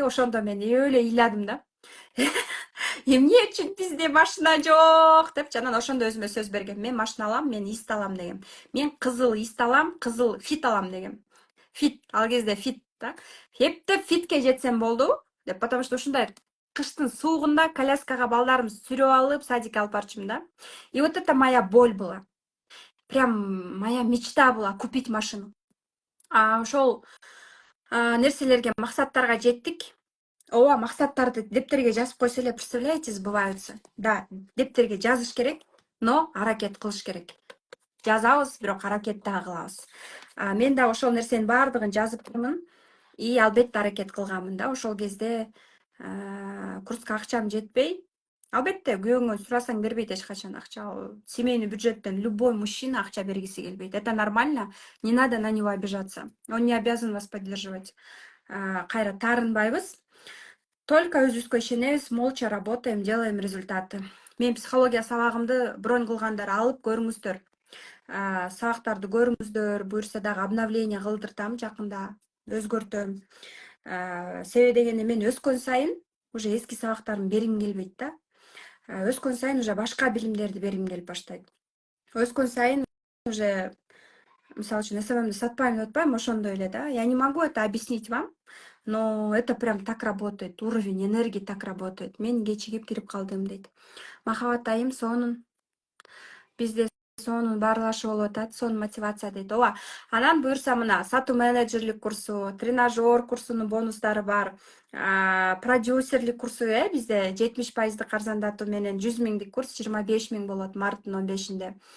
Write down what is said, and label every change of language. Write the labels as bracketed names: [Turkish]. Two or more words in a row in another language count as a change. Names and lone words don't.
[Kyrgyz] Ошондо мен эле ыйладым да. Эмне үчүн бизде машина жок депчи, анан ошондо өзүмө сөз бергем. Мен машина алам, мен ист алам дегем. Мен кызыл ист алам, кызыл фит алам дегем. Фит, ал кезде фит да. Эптеп фитке жетсем болду деп, [Russian] потому что [Kyrgyz] ушундай кыштын суугунда коляскага балдарымды сүрөп алып, садикке алып барчумун да. [Russian] И вот это моя боль была. Прям моя мечта была купить машину. [Kyrgyz] Ошол нерселерге, максаттарга жеттик. Ооба, максаттарды дептерге жазып койсо эле, [Russian] представляете, сбываются. [Kyrgyz] Да, дептерге жазыш керек, но аракет кылыш керек. Жазабыз, бирок аракет дагы кылабыз. Мен да ошол нерсенин баардыгын жазыптырмын. И албетте аракет кылганмын да. Ошол кезде курска акчам жетпей, албетте күйөөңөн сурасаң бербейт эч качан акча. Семейный бюджеттен [Russian] любой мужчина [Kyrgyz] акча бергиси келбейт. [Russian] Это нормально, не надо на него обижаться. Он не обязан вас поддерживать. [Kyrgyz] Кайра таарынбайбыз. Только өзүбүзгө ишенебиз, [Russian] молча работаем, делаем результаты. [Kyrgyz] Мен психология сабагымды бронь кылгандар алып көрүңүздөр. Сабактарды көрүңүздөр, буюрса дагы обновление кылдыртам жакында, өзгөртөм. Себеби дегенде мен өскөн сайын уже эски сабактарымды бергим келбейт да. Өскөн сайын уже башка билимдерди бергим келип баштайт. Өскөн сайын уже, мисалы үчүн, СММди сатпайм деп атпайм, ошондой эле да. [Russian] Я не могу это объяснить вам, но это прям так работает, уровень энергии так работает. [Kyrgyz] Мен кечигип кирип калдым дейт. Махабат айым сонун, бизде сонун баарлашы болуп атат, сонун мотивация дейт. Ооба. Анан буюрса мына сатуу менеджерлик курсу, тренажер курсунун бонустары бар. Продюсерлик курсу бизде 70% арзандатуу менен 100 миңдик курс 25 миң болот марттын 15-inde.